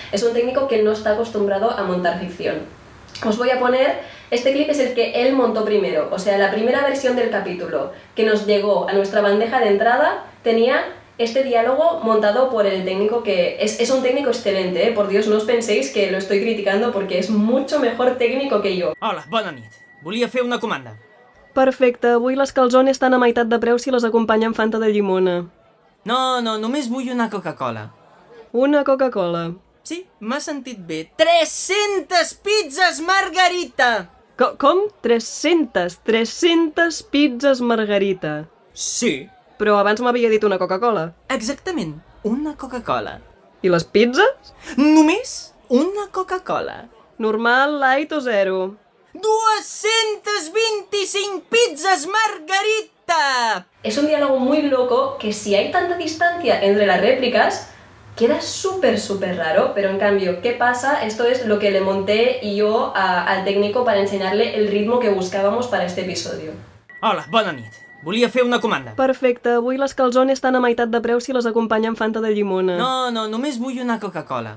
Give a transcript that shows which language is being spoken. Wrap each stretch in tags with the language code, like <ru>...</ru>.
<es>Es un técnico que no está acostumbrado a montar ficción. Os voy a poner, este clip es el que él montó primero, o sea, la primera versión del capítulo que nos llegó a nuestra bandeja de entrada tenía este diálogo montado por el técnico que es un técnico excelente, por Dios, no os penséis que lo estoy criticando porque és mucho mejor técnico que jo.</es> <ca>Hola, bona nit. Volia fer una comanda. Perfecte, avui les calzones estan a meitat de preu si les acompanya amb Fanta de llimona. No, només vull una Coca-Cola. Una Coca-Cola. Sí, m'ha sentit bé. 300 pizzas margarita! Com? 300 pizzas margarita? Sí. Però abans m'havia dit una Coca-Cola. Exactament, una Coca-Cola. I les pizzas? Només una Coca-Cola. Normal, light o zero? 225 pizzas margarita!</ca> <es>Es un diálogo muy loco que si hay tanta distancia entre las réplicas queda súper raro, pero en cambio, ¿qué pasa? Esto es lo que le monté yo al técnico para enseñarle el ritmo que buscábamos para este episodio.</es> <ca>Hola, bona nit. Volia fer una comanda. Perfecte, avui les calzones estan a meitat de preu si les acompanya amb Fanta de llimona. No, només vull una Coca-Cola.</ca>